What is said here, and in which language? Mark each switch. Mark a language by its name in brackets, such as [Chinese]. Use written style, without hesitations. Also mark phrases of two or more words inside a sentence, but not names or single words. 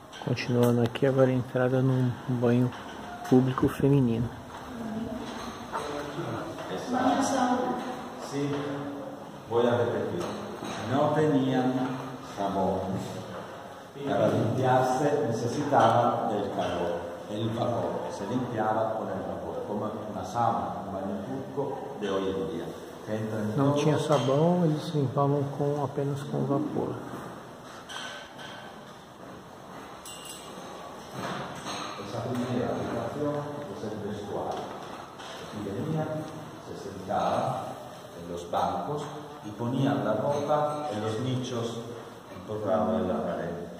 [Portuguese] Continuando aqui, agora a entrada num banho público feminino. [Spanish] Sí, voy a repetir. No tenían jabón. Para limpiarse necesitaban del calor, el vapor. Se limpiaba con el vapor, como una sauna, un baño turco de hoy en día. [Portuguese] Não tinha sabão, eles limpavam apenas com vapor. [Spanish] Esa primera aplicación es el vestuario. Aquí venían, se sentaban en los bancos y ponían la ropa en los nichos entornados en la pared.